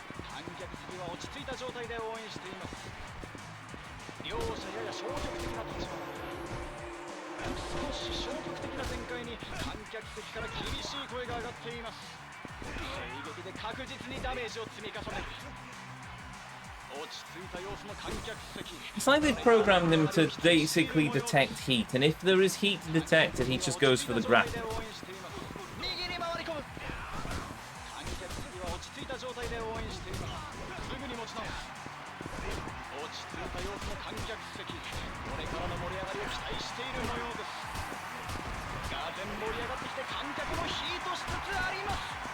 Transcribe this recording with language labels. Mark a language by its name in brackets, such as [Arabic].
[Japanese] 観客席は落ち着いた状態で応援しています。両者やや消極的な立場。少し消極的な展開に観客席から厳しい声が上がっています。正撃で確実にダメージを積み重ねる。落ち着いた様子の観客席。 [English] It's like they've programmed him to basically detect heat, and if there is heat detected, he just goes for the graphic. [Japanese] 右に回り込む。観客席は落ち着いた状態で応援しています。すぐに持ち直す。落ち着いた様子の観客席、これからの盛り上がりを期待している模様です。がぜん盛り上がってきて観客もヒートしつつあります。